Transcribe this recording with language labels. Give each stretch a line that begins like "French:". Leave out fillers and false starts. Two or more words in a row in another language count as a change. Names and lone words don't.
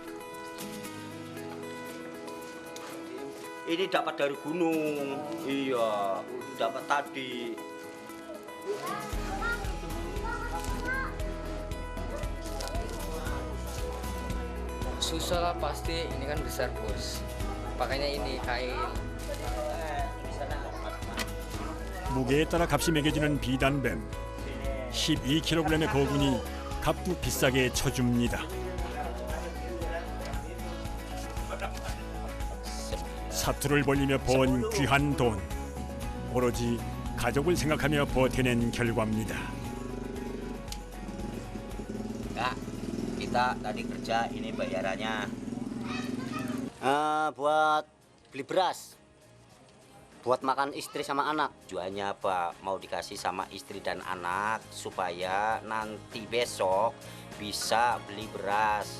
Indonesian: Ini dapat dari gunung. Iya, dapat tadi. Susah lah pasti, ini kan besar bos. Pakainya ini kain.
Korean: 무게에 따라 값이 매겨지는 비단뱀. 12kg의 거군이 값도 비싸게 쳐줍니다. 사투를 벌리며 번 귀한 돈. 오로지 가족을 생각하며 버텨낸 결과입니다.
Indonesian: Kak, kita tadi kerja ini bayarannya. Buat beli beras. Buat makan istri sama anak. Tujuannya apa? Mau dikasih sama istri dan anak supaya nanti besok bisa beli beras.